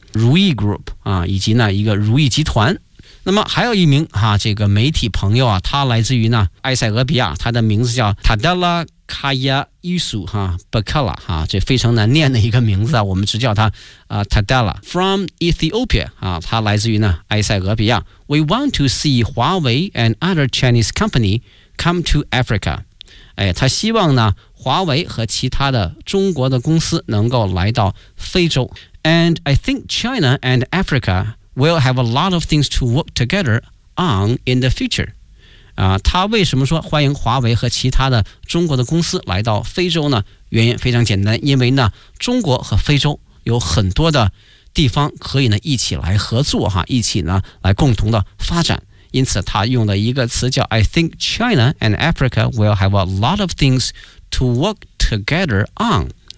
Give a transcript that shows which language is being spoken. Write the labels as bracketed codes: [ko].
[zh] 如意 Group 啊，以及呢一个如意集团。那么还有一名哈、啊、这个媒体朋友啊，他来自于呢埃塞俄比亚，他的名字叫 Tadella Kaya Isu 哈 Bakala 哈，这非常难念的一个名字啊，我们只叫他啊 Tadella from Ethiopia 啊，他来自于呢埃塞俄比亚。 [en] We want to see Huawei and other Chinese company come to Africa。 [zh] 哎，他希望呢华为和其他的中国的公司能够来到非洲。 [en] And I think China and Africa will have a lot of things to work together on in the future. [zh] 他为什么说欢迎华为和其他的中国的公司来到非洲呢？原因非常简单，因为呢，中国和非洲有很多的地方可以呢一起来合作哈，一起呢来共同的发展。因此他用的一个词叫 [en] I think China and Africa will have a lot of things to work together on。